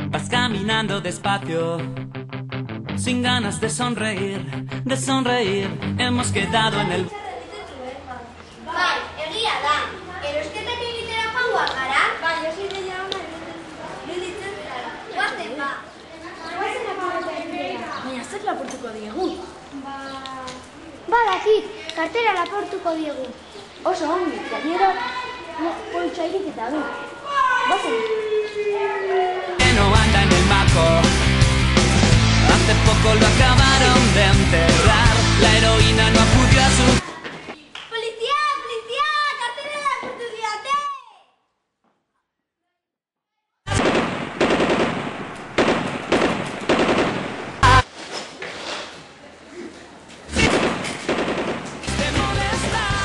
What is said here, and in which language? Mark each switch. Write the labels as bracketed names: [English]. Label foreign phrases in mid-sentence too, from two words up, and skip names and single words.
[Spanish] Vas caminando despacio, sin ganas de sonreír, de sonreír. Hemos quedado en el... [Basque] Bai, egia da. Erosketak egitera joango gara? Bai, oso ideia ona iruditzen zara. Guazen ba. Baina zer lapurtuko diegu? Badakit, kartera lapurtuko diegu. Oso ongi, gainera poltsa iriketa du. Gozen! [Spanish] No anda en el marco. Hace poco lo acabaron de enterrar. La heroína no acudió a su... [Basque] Polizia, polizia, kartera lapurtu didate! [Spanish] Te molesta.